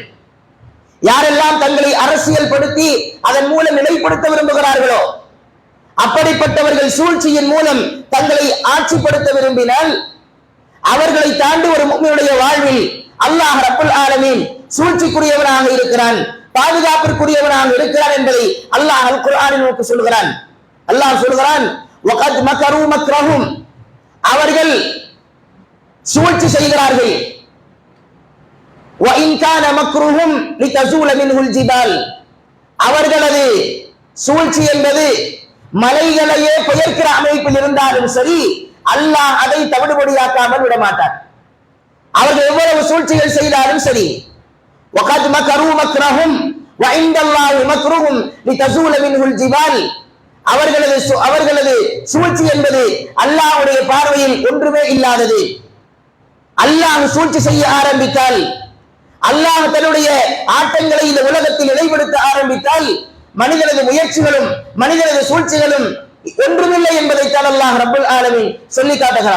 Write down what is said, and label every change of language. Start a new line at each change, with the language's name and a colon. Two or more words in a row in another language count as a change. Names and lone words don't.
Tamil: யாரெல்லாம் தங்களை அரசியல் படுத்தி அதன் மூலம் நிலைப்படுத்த விரும்புகிறார்களோ, அப்படிப்பட்டவர்கள் சூழ்ச்சியின் மூலம் தங்களை ஆட்சிப்படுத்த விரும்பினால் அவர்களை தாண்டி ஒரு முஃமினுடைய வாழ்வில்
Arabic: الله رب العالمين
Tamil: சூழ்ச்சிக்குரியவனாக இருக்கிறான், பாதுகாப்பிற்குரியவனாக இருக்கிறான் என்பதை அல்லாஹ் அல் குர்ஆனில் நமக்கு சொல்கிறான். அல்லாஹ் சொல்கிறான்,
Arabic: وقد مكروا مكرهم,
Tamil: அவர்கள் சூழ்ச்சி செய்கிறார்கள்,
Arabic: وَإِنْ كَانَ مَكْرُهُمْ لِتَزُولَ مِنْهُ الْجِبَالُ,
Tamil: அவர்களது சூழ்ச்சி என்பது மலைகளையே பெயர்க்கிற அமைப்பில் இருந்தாலும் சரி, அல்லாஹ் அதை தவிடுபடியாக்காமல் விடமாட்டார். அவர்கள் எவ்வளவு சூழ்ச்சிகள் செய்தாலும் சரி,
Arabic: وَقَدْ مَكَرُوا مَكْرَهُمْ وَعِنْدَ اللَّهِ مَكْرُهُمْ لِتَزُولَ مِنْهُ الْجِبَالُ,
Tamil: அவர்களது சூழ்ச்சி என்பது அல்லாஹ்வுடைய பார்வையில் ஒன்றுமே இல்லாதது. அல்லாஹ் சூழ்ச்சி செய்ய ஆரம்பித்தால், அல்லாஹ் தன்னுடைய ஆட்டங்களை இந்த உலகத்தில் நிலைப்படுத்த ஆரம்பித்தால் மனிதனது முயற்சிகளும் மனிதனது சூழ்ச்சிகளும் ஒன்றுமில்லை என்பதைத்தான்
Arabic: الله رب العالمين
Tamil: சொல்லி காட்டுகிறார்.